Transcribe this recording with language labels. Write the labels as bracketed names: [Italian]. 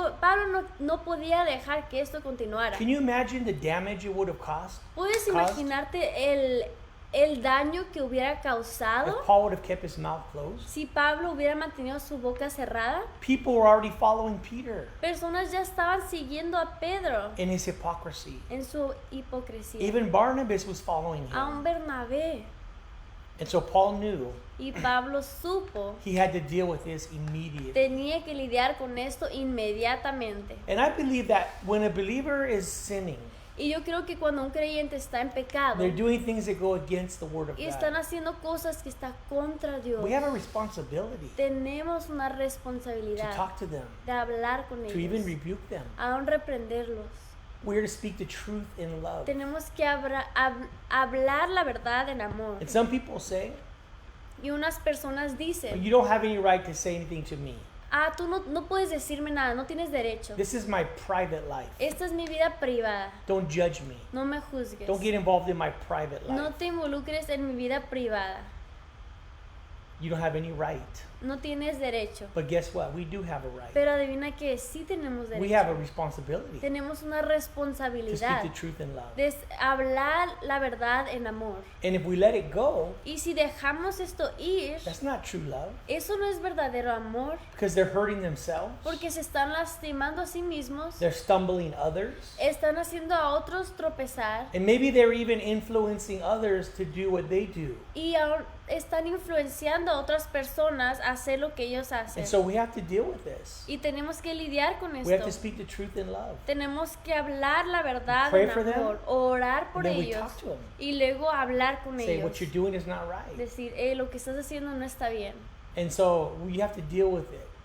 [Spanish] Pablo no podía dejar que esto continuara. [English] Can you imagine the damage it would have caused [Spanish] ¿Puedes [English] caused [Spanish] imaginarte el daño que hubiera causado [English] if Paul would have kept his mouth closed? [Spanish] si Pablo hubiera mantenido su boca cerrada? [English] People were already following Peter [Spanish] Personas ya estaban siguiendo a Pedro [English] in his hypocrisy. [Spanish] en su hipocresía. [English] Even Barnabas was following [Spanish] A [English] him. [Spanish] un Bernabé. [English] And so Paul knew [Spanish] Y Pablo supo, [English] he had to deal with this immediately. [Spanish] tenía que lidiar con esto inmediatamente. [English] And I believe that when a believer is sinning, [Spanish] Y yo creo que cuando un creyente está en pecado [English] they're doing things that go against the word of [Spanish] y están [English] God, [Spanish] haciendo cosas que están contra Dios, [English] we have a responsibility [Spanish] tenemos una [English] to [Spanish] responsabilidad [English] talk to them, [Spanish] de hablar con [English] to even [Spanish] ellos, [English] rebuke them. [Spanish] aún reprenderlos. [English] We're to speak the truth in love. [Spanish] Tenemos que hablar la verdad en amor. [English] And some people say, [Spanish] Y unas personas [English] "Well, [Spanish] dicen, [English] you don't have any right to say anything to me. [Spanish] tú no puedes decirme nada, no tienes derecho. [English] This is my private life. [Spanish] Esta es mi vida privada, [English] Don't judge me. [Spanish] no me juzgues. [English] Don't get involved in my private [Spanish] No [English] life. [Spanish] te involucres en mi vida privada, [English] You don't have any right." [Spanish] no tienes derecho. [English] But guess what? We do have a right. [Spanish] Pero adivina que sí tenemos [English] We have a [Spanish] derecho. [English] responsibility [Spanish] Tenemos una [English] to speak [Spanish] responsabilidad [English] the truth in love. [Spanish] de hablar la verdad en amor. [English] And if we let it go, [Spanish] Y si dejamos esto ir, [English] that's not true love, [Spanish] eso no es verdadero amor, [English] because they're hurting themselves. [Spanish] porque se están lastimando a sí mismos, [English] They're stumbling others. [Spanish] están haciendo a otros tropezar [English] And maybe they're even influencing others to do what they do. [Spanish] y aún están influenciando a otras personas a hacer lo que ellos hacen. [English] And so we have to deal with this. [Spanish] Y tenemos que lidiar con [English] We have to [Spanish] esto. [English] speak the truth in love. [Spanish] Tenemos que hablar la verdad [English] Pray [Spanish] en [English] for them, [Spanish] amor, orar por [English] And then we [Spanish] ellos [English] talk to them. [Spanish] y luego hablar con [English] Say [Spanish] ellos. [English] what you're doing is not right. [Spanish] Decir, lo que estás haciendo no está bien. [English] And so we have to deal with it.